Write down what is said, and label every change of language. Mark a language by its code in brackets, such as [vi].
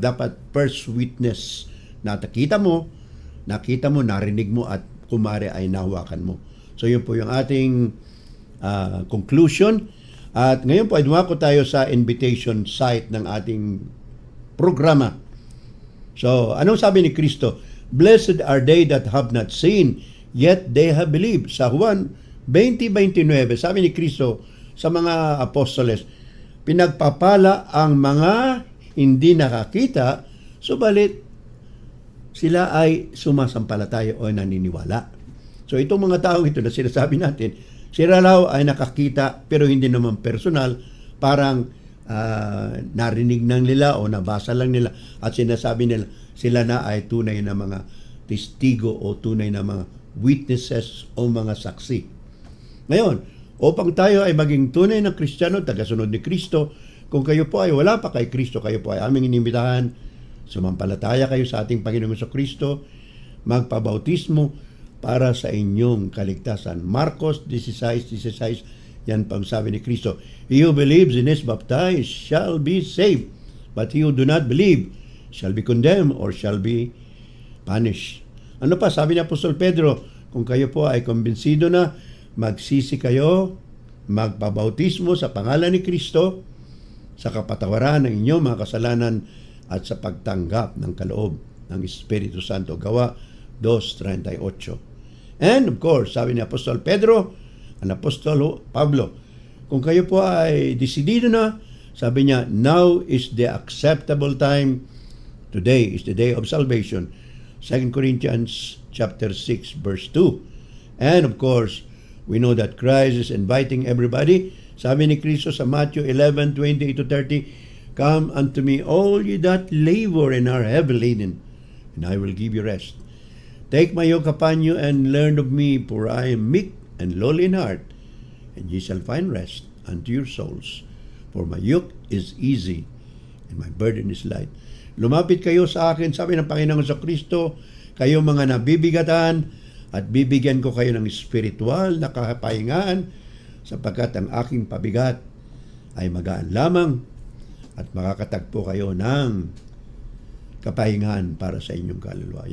[tl] Dapat [en] first witness [tl] na nakita mo, narinig mo at kumare ay nahawakan mo. So yun po yung ating conclusion. At ngayon po ay dumako tayo sa invitation site ng ating programa. So anong sabi ni Kristo? [en] Blessed are they that have not seen, yet they have believed. [tl] Sa Juan 20:29, sabi ni Kristo sa mga apostoles, pinagpapala ang mga hindi nakakita, subalit sila ay sumasampalataya o naniniwala. So itong mga taong ito na sinasabi natin, sila raw ay nakakita pero hindi naman personal, parang narinig lang nila o nabasa lang nila at sinasabi nila sila na ay tunay na mga testigo o tunay na mga witnesses o mga saksi. Ngayon, upang tayo ay maging tunay na Kristiyano, tagasunod ni Kristo, kung kayo po ay wala pa kay Kristo, kayo po ay aming inimbitahan, sumampalataya kayo sa ating Panginoong Kristo, magpabautismo para sa inyong kaligtasan. [en] Marcos 16:16, [tl] yan pang sabi ni Kristo, [en] he who believes and is baptized shall be saved, but he who do not believe shall be condemned or shall be punished. [tl] Ano pa, sabi ni Apostol Pedro, kung kayo po ay kumbinsido na, magsisi kayo, magpabautismo sa pangalan ni Kristo, sa kapatawaran ng inyong mga kasalanan at sa pagtanggap ng kaloob ng Espiritu Santo. Gawa 2:38. [en] And of course, [tl] sabi ni Apostol Pedro, ang Apostol Pablo, kung kayo po ay desidido na, sabi niya, [en] now is the acceptable time, today is the day of salvation. 2 Corinthians chapter 6 verse 2. And of course, we know that Christ is inviting everybody. [tl] Sabi ni Kristo sa [en] Matthew 11:28-30, come unto me all ye that labor and are heavy laden, and I will give you rest. Take my yoke upon you and learn of me, for I am meek and lowly in heart, and ye shall find rest unto your souls. For my yoke is easy and my burden is light. [tl] Lumapit kayo sa akin, sabi ng Panginoon sa Kristo, kayo mga nabibigatan, at bibigyan ko kayo ng spiritual na kapahingaan, sapagkat ang aking pabigat ay magaan lamang, at makakatagpo kayo ng kapahingaan para sa inyong kaluluwa.